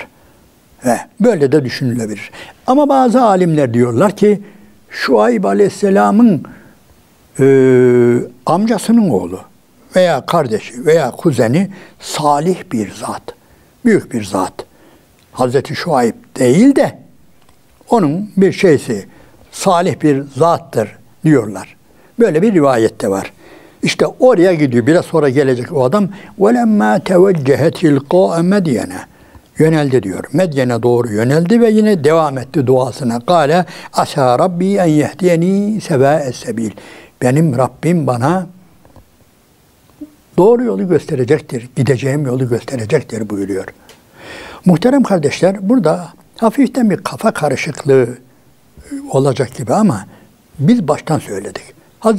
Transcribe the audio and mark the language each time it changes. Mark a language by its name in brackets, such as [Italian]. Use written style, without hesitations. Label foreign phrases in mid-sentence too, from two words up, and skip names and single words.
[Turkish] Ve böyle de düşünülebilir. Ama bazı alimler diyorlar ki Şuayb Aleyhisselam'ın amcasının oğlu veya kardeşi veya kuzeni salih bir zat, büyük bir zat. Hazreti Şuayb değil de onun bir şeysi salih bir zattır diyorlar. Böyle bir rivayette var. İşte oraya gidiyor. Biraz sonra gelecek o adam. [Arabic] وَلَمَّا تَوَجَّهَ تِلْقَاءَ مَدْيَنَ [Turkish] Yöneldi diyor. Medyen'e doğru yöneldi ve yine devam etti duasına. [Arabic] قال عسى ربي أن يهديني سواء السبيل. [Turkish] Benim Rabbim bana doğru yolu gösterecektir. Gideceğim yolu gösterecektir buyuruyor. Muhterem kardeşler, burada hafiften bir kafa karışıklığı olacak gibi ama biz baştan söyledik.